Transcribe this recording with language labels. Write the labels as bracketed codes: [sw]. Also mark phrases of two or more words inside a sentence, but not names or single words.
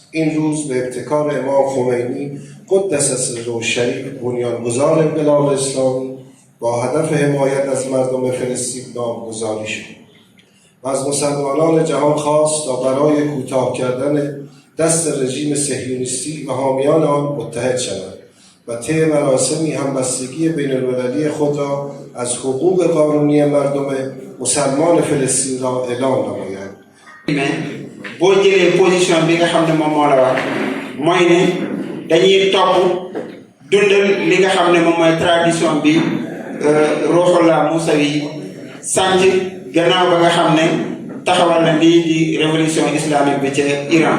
[fa] این روز به ابتکار امام خمینی قدس سره الشریف بنیانگذار انقلاب اسلامی با هدف حمایت از مردم فلسطین نامگذاری شد و از مسلمانان جهان خواست تا برای کوتاه کردن دست رژیم صهیونیستی و حامیان آن متحد شوند و طی مراسمی همبستگی بین‌المللی خود را از حقوق قانونی مردم مسلمان فلسطین را اعلام نمایند. [wo] boo jëlee position bi nga xam ne moom moo la wax mooy ne dañuy topp dundal li nga xam ne moom mooy tradition bi Ruuhullah Musawi sant gannaaw ba nga xam ne taxawal na lii di [fr] révolution islamique [wo] bi ca Iran.